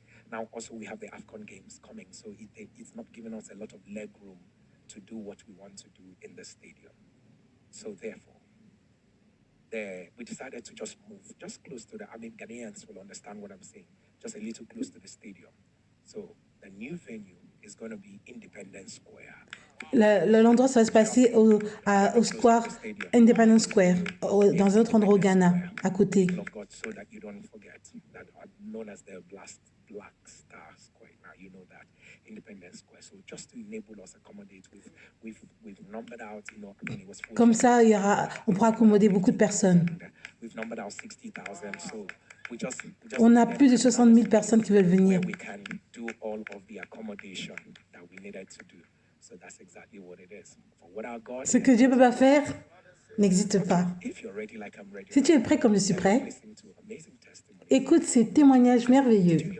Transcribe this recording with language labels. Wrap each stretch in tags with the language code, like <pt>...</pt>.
<en>Now, also, we have the AFCON games coming, so it's not giving us a lot of leg room to do what we want to do in the stadium. So, therefore, we decided to just move just close to Ghanaians will understand what I'm saying, just a little close to the stadium. So, the new venue is going to be Independence Square.</en> <fr>L'endroit, ça va se passer au Square Independence Square, dans un autre endroit au Ghana, à côté.</fr> <en>So that you don't forget that known as the Black Star Square. Now you know that Independence Square. So just to enable us accommodate, we've numbered out. You know, it was</en> <fr>comme ça, on pourra accommoder beaucoup de personnes.</fr> <en>We've numbered out 60,000. So</en> <fr>on a plus de 60 000 personnes qui veulent venir.</fr> <en>We can do all of the accommodation that we needed to do. So that's exactly what it is. For what our God</en> <fr>Ce que Dieu peut pas faire n'existe pas. Si tu es prêt comme je suis prêt, écoute ces témoignages merveilleux.</fr>